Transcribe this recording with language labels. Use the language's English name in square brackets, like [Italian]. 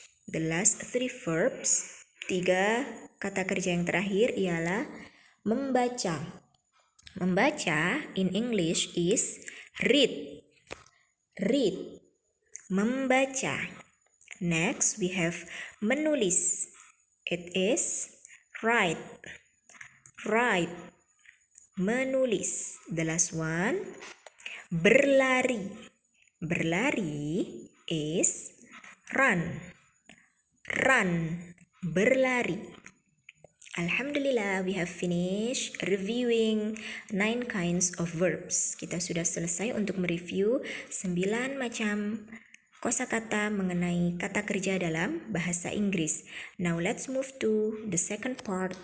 [English] The last 3 verbs, [Indonesian] 3 kata kerja yang terakhir ialah membaca. [English] Membaca in English is read. Read, membaca. Next we have menulis. It is write. Write, menulis. The last one, berlari. Berlari is run. Run, berlari. Alhamdulillah, we have finished reviewing 9 kinds of verbs. [Indonesian] Kita sudah selesai untuk mereview 9 macam kosakata mengenai kata kerja dalam bahasa Inggris. [English] Now let's move to the second part.